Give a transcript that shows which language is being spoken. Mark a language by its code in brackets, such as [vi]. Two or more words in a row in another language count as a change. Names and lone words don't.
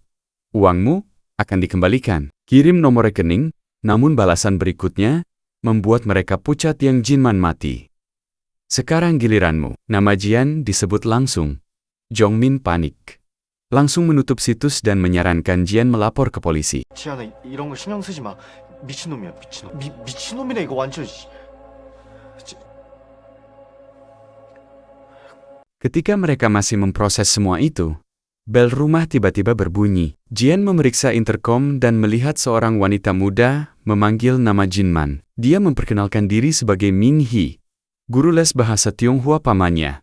[id] "Uangmu akan dikembalikan. Kirim nomor rekening." Namun balasan berikutnya membuat mereka pucat yang Jinman mati. "Sekarang giliranmu." Nama Jian disebut langsung. Jongmin panik. Langsung menutup situs dan menyarankan Jian melapor ke polisi. [ko] 지안아 이런 거 신경 쓰지 마. 미친놈이야 미친놈. 미친놈이네 이거 완전. [id] Ketika mereka masih memproses semua itu, bel rumah tiba-tiba berbunyi. Jian memeriksa interkom dan melihat seorang wanita muda memanggil nama Jinman. Dia memperkenalkan diri sebagai Min Hee, guru les bahasa Tionghoa pamannya.